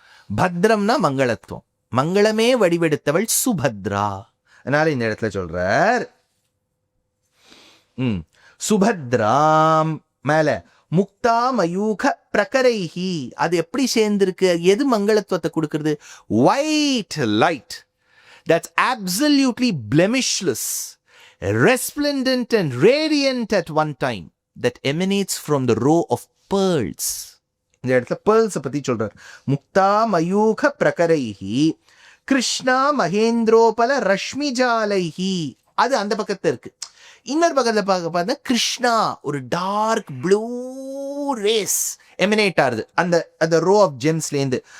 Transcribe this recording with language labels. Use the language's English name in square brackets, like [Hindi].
[Tamil] பத்ரம்னா மங்களத்துவம், மங்களமே வடிவெடுத்தவள் சுபத்ரா. அதனால இந்த இடத்துல சொல்றார் சுபத்ராம். மேல முக்தா மயூக பிரகரைஹி, அது எப்படி சேர்ந்திருக்கு? எது மங்களத்துவத்தை கொடுக்கிறது? [English] White light that's absolutely blemishless, resplendent and radiant at one time, that emanates from the row of pearls. [Tamil] இந்த இடத்துல பேர்ல்ஸை பற்றி சொல்கிறார். முக்தா மயூக பிரகரைஹி கிருஷ்ணா மகேந்திரோபல ரஷ்மிஜாலைஹி, அது அந்த பக்கத்தில் இருக்கு. இன்னொரு பக்கத்தில் பார்த்தா கிருஷ்ணா ஒரு டார்க் ப்ளூ ரேஸ் எமினேட் ஆகுது அந்த ரோ ஆஃப் ஜெம்ஸ்லேருந்து.